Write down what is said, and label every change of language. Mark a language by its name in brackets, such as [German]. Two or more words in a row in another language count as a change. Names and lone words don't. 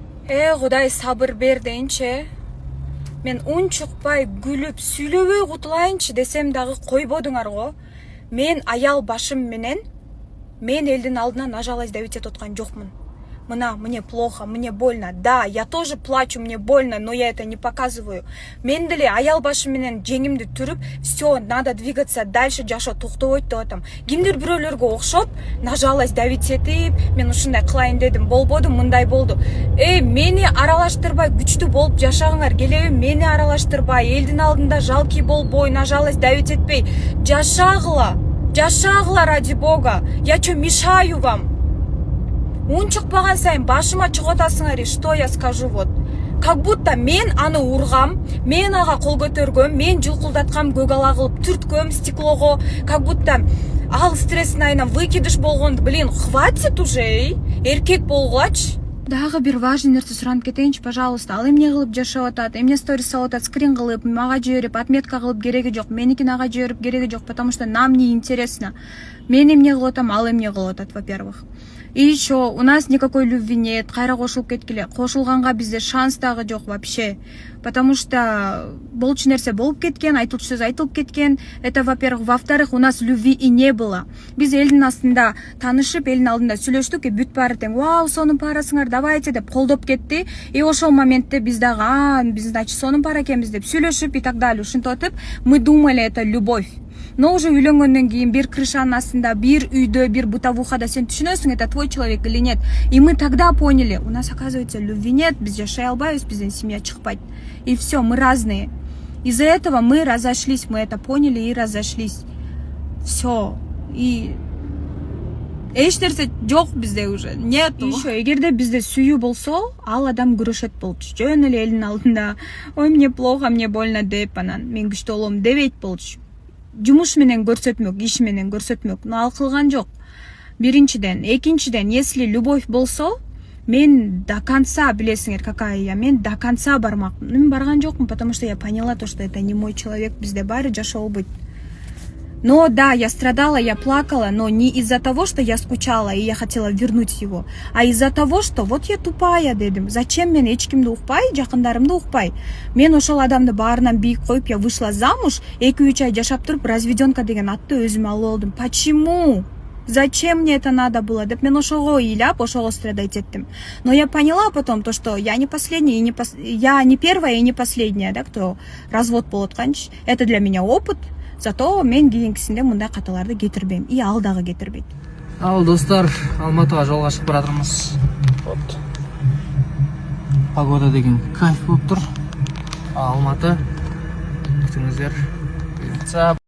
[Kazakh] Құдай сабыр бер дейінші. [Kyrgyz] Мен унчукпай, күліп, сүйлөбөй кутулайынчы десем дагы койбодуңар го. Мен аял башым менен, мен элдин алдына [Russian] нажал издавить [Kyrgyz] этип аткан жокмун. [Russian] Мне плохо, мне больно. Да, я тоже плачу, мне больно, но я это не показываю. [Kyrgyz] Мен деле аял башым менен жеңимди түрүп, [Russian] все, надо двигаться дальше, [Kyrgyz] жашоо токтобойт деп атам. Кимдир бирөөлөргө окшоп, [Russian] нажал издавить [Kyrgyz] этип, мен ушундай кылайын дедим, болбоду, мындай болду. Мени аралаштырбай күчтүү болуп жашагыңар келеби? Мени аралаштырбай, элдин алдында жалкий болбой, [Russian] нажал издавить [Kyrgyz] этпей, жашагыла [Russian] ради Бога. Я что, мешаю вам? [Kyrgyz] Унчукпаган сайын башыма чыгып атасыңар, [Russian] что я скажу вот. Как будто [Kyrgyz] мен аны ургам, мен ага кол көтөргөм, мен жылкылдаткам, көгала кылып түрткөм стеклого, [Russian] как будто [Kyrgyz] ал стресстин айынан выкидыш болгонду. [Russian] Блин, хватит уже, [Kyrgyz] эркек болгулачы. Дагы бир важный нерсе суранып кетейинчи, пожалуйста. Ал эмне кылып жашап атат, эмне сторис салып атат, скрин кылып, мага жиберип, отметка кылып кереги жок. Меникин ага жиберип кереги жок, [Russian] потому что нам не интересно. [Kyrgyz] Мен эмне кылып атам, ал эмне кылып атат, [Russian] во-первых. И еще у нас никакой любви нет, [Kyrgyz] кайра кошулуп кеткиле. Кошулганга бизде шанс дагы жок вообще. [Russian] Потому что [Kyrgyz] болчу нерсе болуп кеткен, айтылчу сөз айтылып кеткен. [Russian] Это, во-первых. Во-вторых, у нас любви и не было. [Kyrgyz] Биз элдин астында таанышып, элдин алдында сүйлөштүк, бүт баары тең, вау, сонун парасыңар, давайте деп колдоп кетти. И ошол моментте биз дагы, биз значит сонун пара экенбиз деп сүйлөшүп [Russian] и так далее. [Kyrgyz] Ушинтип атып, [Russian] мы думали, это любовь. Но уже [Kyrgyz] үйлөнгөндөн кийин бир крышанын астында, бир үйдө, бир бытовухада сен түшүнөсүң, [Russian] это твой человек или нет. И мы тогда поняли, у нас, оказывается, любви нет, [Kyrgyz] биз жашай албайбыз, бизден семья чыкпайт. [Russian] И все, мы разные. Из-за этого мы разошлись, мы это поняли и разошлись. [Kyrgyz] Все. И эч нерсе жок бизде [Russian] уже, нету. [Kyrgyz] Еще эгерде бизде сүйүү болсо, ал адам күрөшөт болчу. Жөн эле элдин алдында, ой, [Russian] мне плохо, мне больно [Kyrgyz] деп, анан мен күчтүү болом дебейт болчу. Жумуш менен көрсөтмөк, иш менен көрсөтмөк. Но ал кылган жок. Биринчиден, экинчиден, [Russian] если любовь [Kyrgyz] болсо, мен [Russian] до конца, билесиңер, какая я, мен до конца бармакмын. [Kyrgyz] Мен барган жокмун, [Russian] потому что я поняла то, что это не мой человек, [Kyrgyz] бизде баары жашоо болбойт. [Russian] Но да, я страдала, я плакала, но не из-за того, что я скучала и я хотела вернуть его, а из-за того, что вот я тупая дедим. [Kyrgyz] Зачем мен эч кимди укпай, жакындарымды укпай? Мен ошол адамды баарынан бийик коюп, [Russian] я вышла замуж, [Kyrgyz] 2-3 ай жашап туруп, разведёнка деген атты өзүмө алып алдым. [Russian] Почему? Зачем мне это надо было? [Kyrgyz] Деп мен ошого ыйлап, ошого страдать еттим. [Russian] Но я поняла потом то, что я не последняя, я не первая и не последняя, да, кто развод [Kyrgyz] болуп атканчы. [Russian] Это для меня опыт. [Kyrgyz] Зато мен кийинкисинде мындай каталарды кетирбейм. И ал дагы кетирбейт. Ал достар, Алматыга жолго чыгып баратырмыз. [Russian] Вот. [Kyrgyz] Погода деген кайф болуп тур. Алматы. Күтүңүздөр.